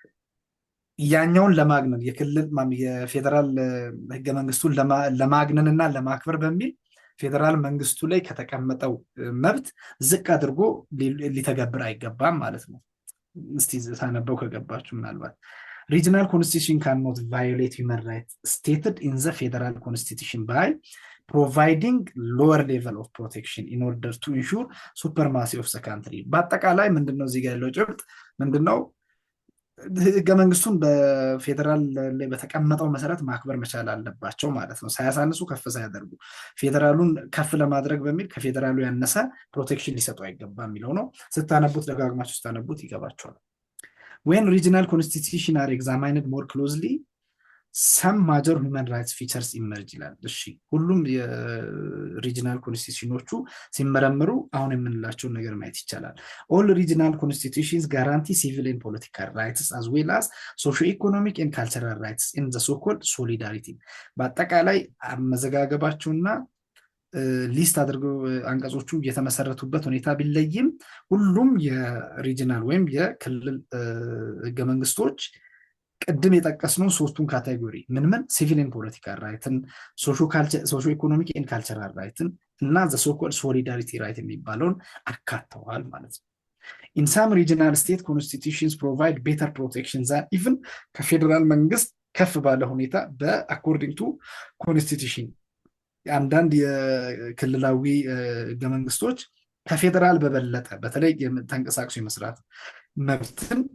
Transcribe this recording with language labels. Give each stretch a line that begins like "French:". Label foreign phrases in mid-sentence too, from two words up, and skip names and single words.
Amharic: ያኛውን ለማግነን የፌደራል ህገ መንግስቱን ለማግነን እና ለማክበር በሚል ፌደራል መንግስቱ ላይ ከተቀመጠው መብት ዝቅ አድርጎ ሊተገብር አይገባም ማለት ነው። እስቲ ሳነበው ከገባችሁ ምናልባት
English: regional constitution cannot violate human rights stated in the federal constitution by providing lower level of protection in order to ensure supremacy of the country።
Amharic: በአጠቃላይ ምንድነው እዚህ ጋር ያለው ጭብጥ ምንድነው? ህገ መንግስቱን በፌደራል ላይ በተቀመጠው መሰረት ማክበር መቻል አለባቸው ማለት ነው። ሳያሳንሱ ከፍ ሳያደርጉ ፌደራሉን ከፍ ለማድረግ በሚል ከፌደራሉ ያነሰ ፕሮቴክሽን ሊሰጡ አይገባም የሚለው ነው። ስታነቡት ደጋግማችሁ ስታነቡት ይገባቸዋል።
English: when regional constitution are examined more closely some major human rights features emerge
Amharic: ይላል። እሺ ሁሉም የሪጂናል ኮንስቲቱሽኖቹ ሲመረምሩ አሁን የምንላቸውን ነገር ማየት ይቻላል።
English: all regional constitutions guarantee civil and political rights as well as socio-economic and cultural rights in the so-called solidarity።
Amharic: በአጠቃላይ አመዘጋገባቸውና ሊስት አድርገው አንቀጾቹ የተመሰረቱበት ሁኔታ ቢለይም ሁሉም የሪጂናል ወይም የክልል ህገ መንግስቶች ቅድም የጠቀስነው ሶስቱን ካቴጎሪ ምን ሲቪል
English: and political right, socio economic and cultural right
Amharic: እና
English: the so-called solidarity right
Amharic: የሚባለውን አካተዋል ማለት ነው።
English: in some regional state constitutions provide better protection than even
Amharic: ከፌደራል መንግስት ከፍ ባለ ሁኔታ
English: according to constitution
Amharic: አንዳንድ የክልላዊ ህገ መንግስቶች ከፌደራል በበለጠ በተለይ ተንቀሳቅሶ የመስራት መብትን